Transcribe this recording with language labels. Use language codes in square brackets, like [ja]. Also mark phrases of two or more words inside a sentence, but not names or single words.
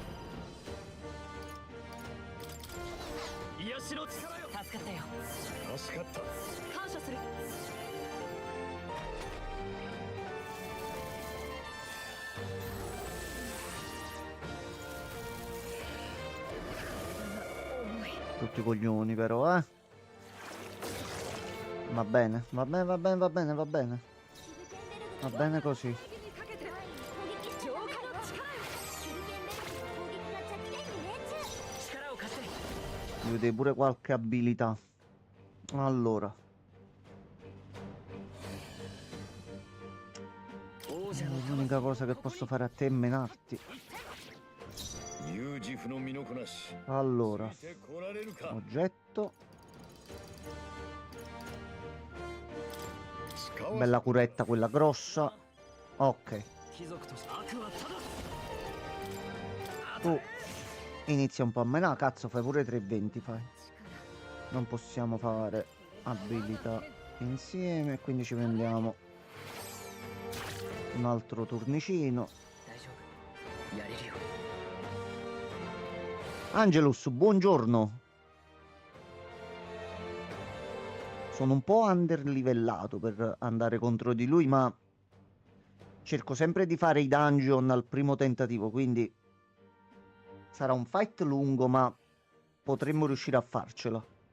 [ja] 癒しの力よ。助かったよ。助かった。感謝する。重い。 [it] tutti i coglioni però, eh. Va bene, va bene, va bene, va bene, va bene. [ja] シルケンベルク [it] Va [ja] が [it] bene così. [ja] 攻撃しちゃダメだよ。シルケンベルクの攻撃が弱点に命中。力を貸して。 [it] Gli vedete pure qualche abilità. Allora, [ja] 王者の [it] l'unica cosa che posso fare a te è menarti. [ja] 有自負の身のこなし。 [it] Allora, [ja] ついてこられるか。 [it] oggetto. [ja] 使わ [it] Bella curetta quella grossa. Ok, [ja] 貴族として悪はただ。 [it] tu inizia un po' a menare. Cazzo, fai pure 320, fai. Non possiamo fare abilità insieme, quindi ci prendiamo un altro turnicino. [ja] 大丈夫。やれるよ。 [it] Angelus, buongiorno. Sono un po' underlivellato per andare contro di lui, ma cerco sempre di fare i dungeon al primo tentativo, quindi sarà un fight lungo, ma potremmo riuscire a farcela.